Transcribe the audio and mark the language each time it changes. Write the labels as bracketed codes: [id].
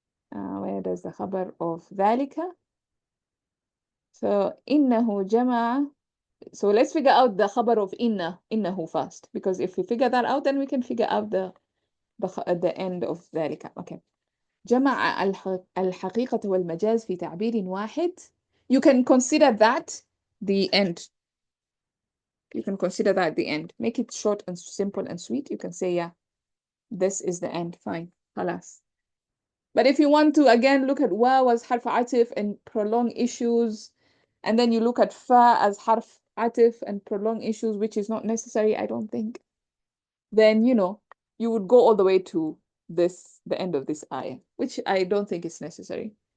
[en] Where does the khabar of dhalika? So innahu jama'a. So let's figure out the khabar of innahu first, because if we figure that out, then we can figure out the end of dhalika. Okay. [ar] جمع الحقيقة والمجاز في تعبير واحد. [en] You can consider that the end. You can consider that the end. Make it short and simple and sweet. You can say, yeah, this is the end. Fine. خلاص. But if you want to, again, look at wa as harf atif and prolong issues, and then you look at fa as harf atif and prolong issues, which is not necessary, I don't think, then, you would go all the way to the end of this ayah, which I don't think is necessary.